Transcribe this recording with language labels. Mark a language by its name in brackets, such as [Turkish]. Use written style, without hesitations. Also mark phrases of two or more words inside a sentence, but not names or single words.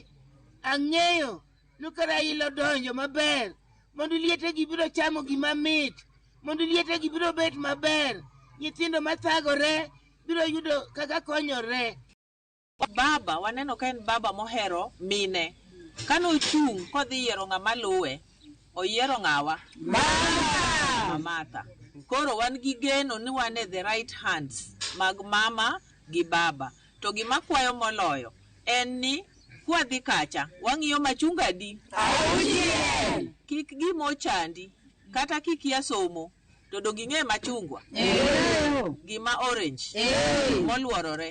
[Luo (Kenya and Tanzania)] Ang'eyo nuka Raila donjo maber mondo liete gi biro chamo gima mit, mondo liete gi biro bet maber, nyithindo mathagore biro yudo kaka konyore. Baba waneno ka en baba mohero mine. Kano chung kodhi yiero ng'ama luwe, oyiero ng'awa? Mamata. Koro wan gi geno ni wan e [English] the right hands [Luo (Kenya and Tanzania)] mag mama gi baba. To gima kwayo moloyo en ni kwadhi kacha wang'iyo machunga di. Kik gimo chandi kata kikia somo to dongi ng'e machungwa. Gima orange moluorore.